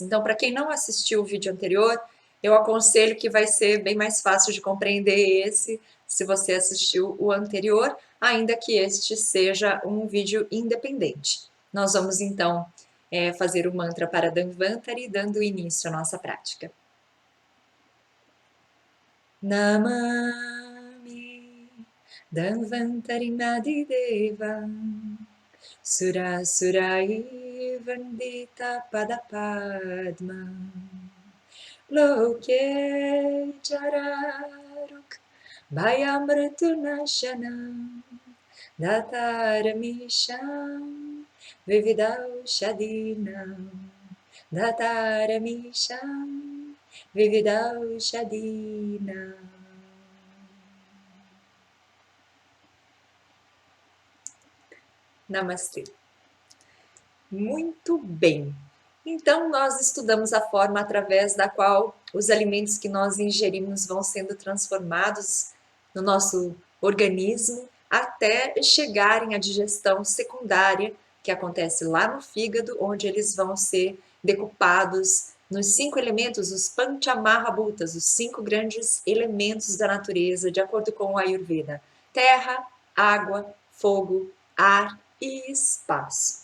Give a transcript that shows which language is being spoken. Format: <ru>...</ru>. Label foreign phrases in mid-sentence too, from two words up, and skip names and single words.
<pt>Então, para quem não assistiu o vídeo anterior, eu aconselho que vai ser bem mais fácil de compreender esse se você assistiu o anterior, ainda que este seja um vídeo independente. Nós vamos então fazer o mantra para Dhanvantari, dando início à nossa prática.</pt> <sa>Namami Dhanvantari Madideva Surasurai Vandita Padapadma Loke Chararuk Bhayamritunashanam Dataramishan Vividaushadinam Dataramishan Vividaushadinam.</sa> <pt>Namastê. Muito bem. Então, nós estudamos a forma através da qual os alimentos que nós ingerimos vão sendo transformados no nosso organismo até chegarem à digestão secundária, que acontece lá no fígado, onde eles vão ser decupados nos 5 elementos, os Panchamahabhutas, os 5 grandes elementos da natureza, de acordo com o Ayurveda: terra, água, fogo, ar e espaço.</pt>